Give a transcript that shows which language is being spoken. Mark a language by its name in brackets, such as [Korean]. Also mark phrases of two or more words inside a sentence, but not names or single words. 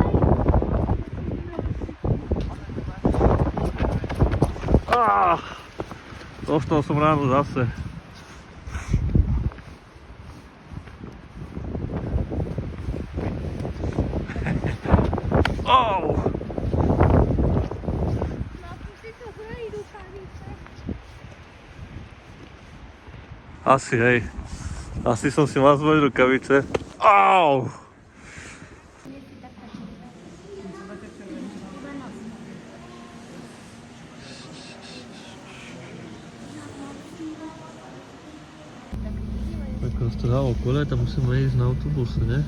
[Slovak] Dostał som ráno zase. Oh! Asi, hej. Asi som si mal zboliť rukavice. Au! [Polish] Jak roztrhało kole, to musimy iść na autobusy, nie?